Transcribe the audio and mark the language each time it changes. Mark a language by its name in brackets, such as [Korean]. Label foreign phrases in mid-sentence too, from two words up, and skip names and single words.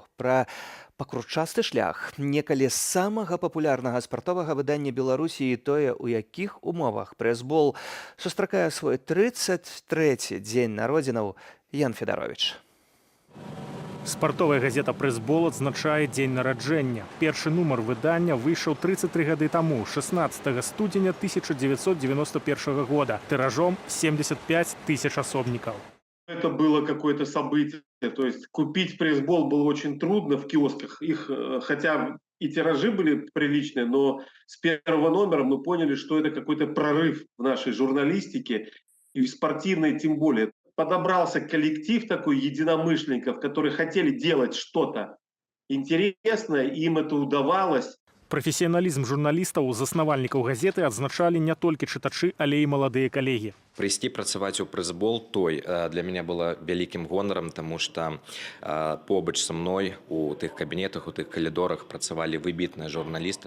[Belarusian] Пра пакручасты шлях некалі самага папулярнага спартовага выдання Беларусі і тое, у якіх умовах прэсбол сустракае свой 33-й дзень народзінаў, Ян Федарович. Спартовая газета «Прэсбол» адзначае дзень нараджэння. Першы нумар выдання выйшаў 33 гады таму, 16 студзеня 1991 года, тыражом 75 тысяч асобнікаў. [Russian] Это было какое-то событие. То есть купить пресс-бол было очень трудно в киосках. Их, хотя и тиражи были приличные, но с первого номера мы поняли, что это какой-то прорыв в нашей журналистике и в спортивной тем более. Подобрался коллектив такой единомышленников, которые хотели делать что-то интересное, и им это удавалось. [Belarusian] Прафесіяналізм журналістаў, заснавальнікаў газеты адзначалі не толькі чытачы, але і маладыя калегі. Прийсці працаваць у прэсбол той для мяне было вялікім гонарам, таму што побач са мной у тых кабінетах, у тых калідорах працавалі выбітныя журналісты.